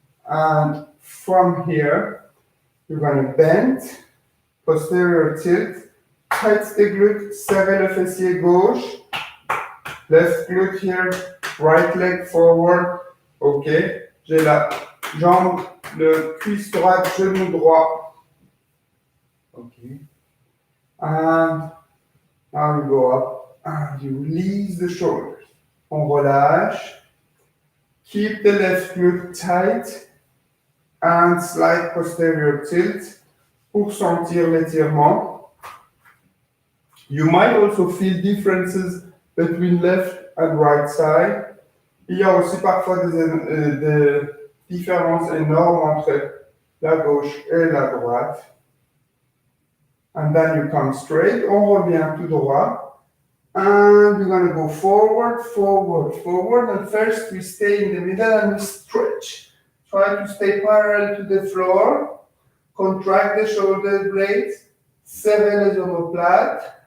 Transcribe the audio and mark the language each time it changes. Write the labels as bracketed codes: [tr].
[en] And from here, you're going to bend, posterior tilt, tight the glute, [fr] serrez le fessier gauche. [en] Left glute here, right leg forward. Ok. [fr] J'ai la jambe, le cuisse droite, genou droit. [en] Ok. And now you go up and you release the shoulders. [fr] On relâche. [en] Keep the left glute tight and slight posterior tilt [fr] pour sentir l'étirement. [en] You might also feel differences between left and right side. [fr] Il y a aussi parfois des différences énormes entre la gauche et la droite. [en] And then you come straight. [fr] On revient tout droit. [en] And we're going to go forward, forward, forward. And first we stay in the middle and we stretch. Try to stay parallel to the floor. Contract the shoulder blades. [fr] Serrez les omoplates.